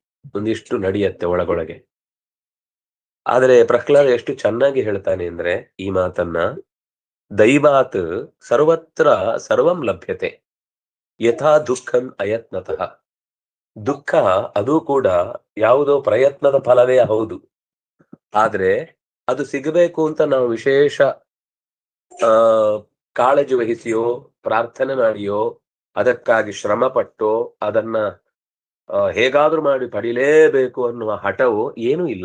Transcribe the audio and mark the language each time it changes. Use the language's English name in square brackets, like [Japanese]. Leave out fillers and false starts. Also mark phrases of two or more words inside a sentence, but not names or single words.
[Kannada] ಒಂದಿಷ್ಟು ನಡೆಯುತ್ತೆ ಒಳಗೊಳಗೆ. ಆದರೆ ಪ್ರಹ್ಲಾದ ಎಷ್ಟು ಚೆನ್ನಾಗಿ ಹೇಳ್ತಾನೆ ಅಂದ್ರೆ ಈ ಮಾತನ್ನ, [Sanskrit] ದೈವಾತ್ ಸರ್ವತ್ರ ಸರ್ವಂ ಲಭ್ಯತೆ ಯಥಾ ದುಃಖಂ ಅಯತ್ನತಃ. [Kannada] ದುಃಖ ಅದು ಕೂಡ ಯಾವುದೋ ಪ್ರಯತ್ನದ ಫಲವೇ ಹೌದು. ಆದ್ರೆ ಅದು ಸಿಗಬೇಕು ಅಂತ ನಾವು ವಿಶೇಷ ಆ ಕಾಳಜಿ ವಹಿಸಿಯೋ, ಪ್ರಾರ್ಥನೆ ಮಾಡಿಯೋ, ಅದಕ್ಕಾಗಿ ಶ್ರಮ ಪಟ್ಟೋ, ಅದನ್ನ ಹೇಗಾದ್ರೂ ಮಾಡಿ ಪಡಿಲೇಬೇಕು ಅನ್ನುವ ಹಠವೋ ಏನೂ ಇಲ್ಲ.